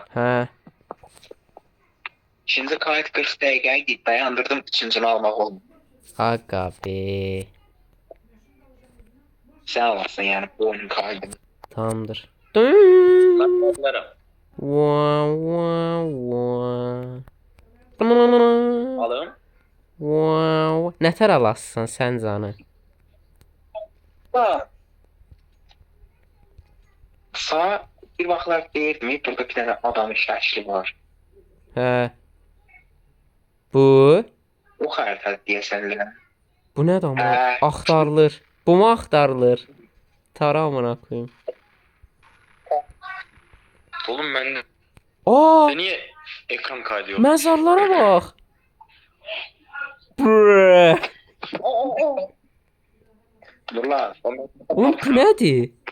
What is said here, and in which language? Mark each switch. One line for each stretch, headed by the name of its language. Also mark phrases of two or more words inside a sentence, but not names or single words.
Azerbaijani: Hə.
Turkish: Şimdi kayıt 40 dakika git dayandırdım üçüncünü almak oldu. Aga be. Sen alasın yani bu oyunun kaydını. Tamamdır. Ben alırım. Wa wa wa. Alın.
Azerbaijani: Wow. Nətər alasın sən canı? Ha. Sağ bir vaxtlar deyirdim burada bir tane adam şəkli var. Hə. Bu? O xəritə deyəsən. Bu nədir amma? Hə. Axtarılır. Bu mu axtarılır?
Turkish: Tara amına koyayım. Oğlum ben de. Aa! Niye ekran kaydı yok?
Azerbaijani: Məzarlara bax. Brrr.
Turkish: Dur lan.
Azerbaijani: Oğlum bu nədir?